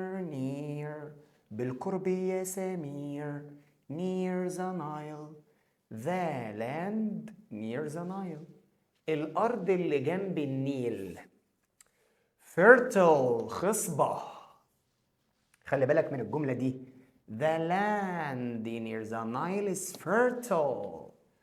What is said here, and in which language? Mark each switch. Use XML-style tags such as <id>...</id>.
<ar>near بالقرب يا سمير.</ar> <en>near the Nile. The land near the Nile،</en> <ar>الأرض اللي جنب النيل. fertile، خصبة. خلي بالك من الجملة دي.</ar> <en>The land near the Nile is fertile.</en>